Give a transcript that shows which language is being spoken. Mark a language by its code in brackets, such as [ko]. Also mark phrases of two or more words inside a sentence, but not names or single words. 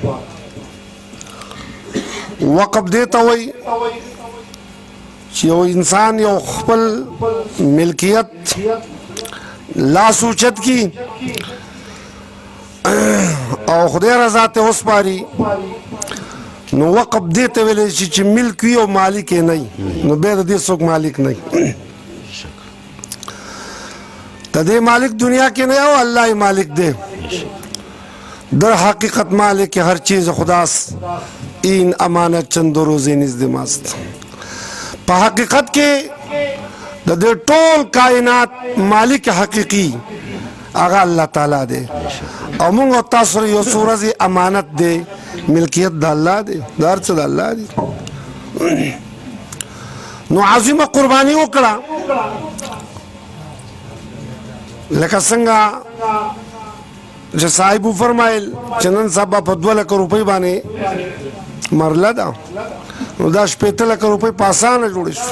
[ps] وقف دې ته وایي چې یو انسان یو خپل ملکیت لاس اوچت کی او خدای رضا ته وسپاري، نو وقف دې ته ویلی شي چې ملک وي او مالک یې نه وي، نو بیا د دې څوک مالک نه وي. د دې مالک دنیا کې نه او الله یې مالک دی. [fa] در حقیقت مالک هر چیز خداست، این امانت چند روزی نزد ماست. [ps] په حقیقت کې د دې ټول کائنات مالک حقیقي هغه الله تعالی دی او موږ او تاسو یو څو ورځې امانت دی، ملکیت د الله دی، د هر څه د الله دی. نو عظیمه قرباني وکړه لکه څنګه چې صاحب وفرمایل چې نن سبا په 2 لک روپۍ باندې مرله ده، نو دا 15 لک روپۍ په اسانه جوړې شو.